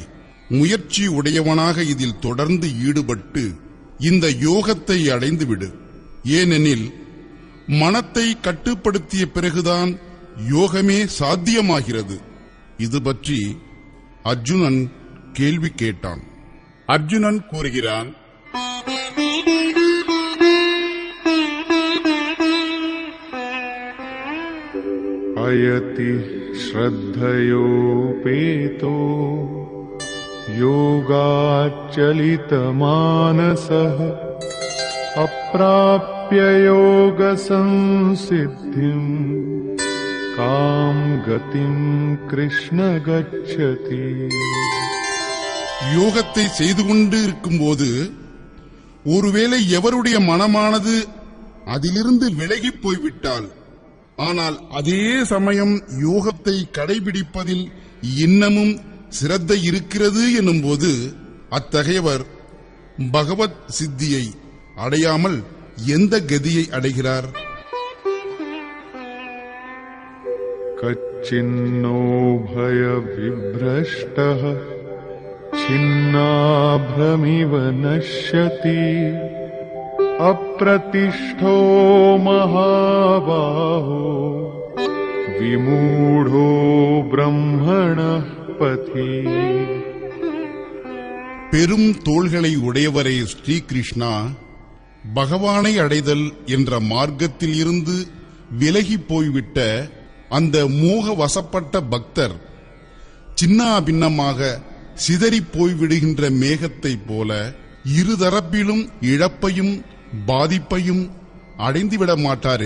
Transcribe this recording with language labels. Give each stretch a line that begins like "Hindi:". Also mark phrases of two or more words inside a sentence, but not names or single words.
Tamil: முயற்சி உடையவனாக இதில் தொடர்ந்து ஈடுபட்டு இந்த யோகத்தை அடைந்துவிடு. ஏனெனில் மனத்தை கட்டுப்படுத்திய பிறகுதான் யோகமே சாத்தியமாகிறது. இது பற்றி அர்ஜுனன் கேள்வி கேட்டான். அர்ஜுனன் கூறுகிறான்,
Sanskrit: अयति श्रद्धयोपेतो योगाच्चलितमानसः अप्राप्य योगसंसिद्धिम् कां गतिं कृष्ण गच्छति.
Tamil: யோகத்தை செய்து கொண்டு இருக்கும்போது ஒருவேளை எவருடைய மனமானது அதிலிருந்து விலகிப் போய்விட்டால், ஆனால் அதே சமயம் யோகத்தை கடைபிடிப்பதில் இன்னமும் சிரத்தை இருக்கிறது எனும்போது அத்தகையவர் பகவத் சித்தியை அடையாமல் எந்த கதியை அடைகிறார்?
Sanskrit: कच्चिन्नो उभय विभ्रष्टः छिन्नाभ्रमिव नश्यति अप्रतिष्ठो महाबाहो विमूढो ब्रह्मणः पथि.
Tamil: பெரும் தோள்களை உடையவரே ஸ்ரீகிருஷ்ணா, பகவானை அடைதல் என்ற மார்க்கத்தில் இருந்து விலகி போய்விட்ட அந்த மோக வசப்பட்ட பக்தர் சின்னா பின்னமாக சிதறி போய்விடுகின்ற மேகத்தைப் போல இருதரப்பிலும் இழப்பையும் பாதிப்பையும் அடைந்துவிட மாட்டாரே.